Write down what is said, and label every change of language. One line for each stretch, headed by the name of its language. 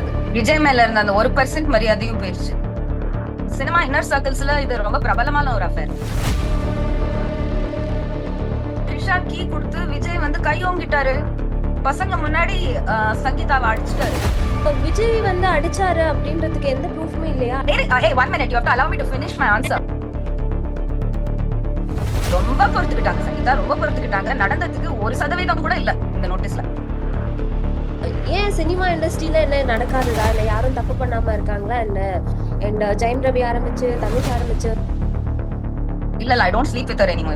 Tamil: அது விஜய் மேல இருந்த அந்த 1% மரியாதையும் போயிடுச்சு. சினிமா இன்னர் சர்க்கிள்ஸ்ல இது ரொம்ப பிரபலமான ஒரு அஃபேர். ட்ரிஷா கீ கொடுத்து விஜய் வந்து கை ஓங்கிட்டாரு. பசங்க முன்னாடி சங்கீதாவை அடிச்சுட்டாரு. விஜய் வந்து அடிச்சாரு அப்படின்றதுக்கு எந்த ப்ரூஃப்மே இல்லையா?
English: One minute, you have to allow me to finish my answer.
Tamil: ரொம்ப பொறுத்துக்கிட்டாங்க சங்கீதா, ரொம்ப பொறுத்துக்கிட்டாங்க. நடந்ததுக்கு 1% கூட இல்ல இந்த நோட்டீஸ்ல. ஏன் சினிமா இண்டஸ்ட்ரியில என்ன நடக்காதுதா, இல்ல யாரும் தப்பு பண்ணாம இருக்காங்களா என்ன? அண்ட் ஜெயம் ரவி ஆரம்பிச்சு தனுஷ் ஆரம்பிச்சு இல்ல
English: I don't sleep with her anymore.